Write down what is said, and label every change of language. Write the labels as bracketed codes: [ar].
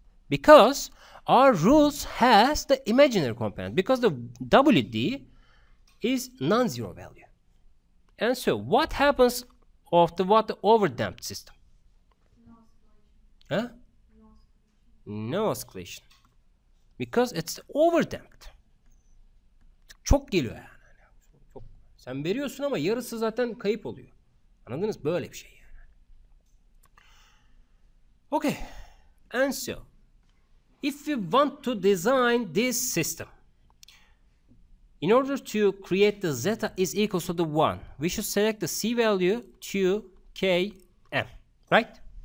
[en] Because our rules has the imaginary component, because the WD is non-zero value. And so what happens of the overdamped system? Huh? No oscillation. Because it's overdamped. [tr] Çok geliyor yani. Çok. Sen veriyorsun ama yarısı zaten kayıp oluyor. Anladınız? Böyle bir şey yani. [en] Okay. And so if we want to design this system, in order to create the zeta is equal to the 1, we should select the C value to Km, right?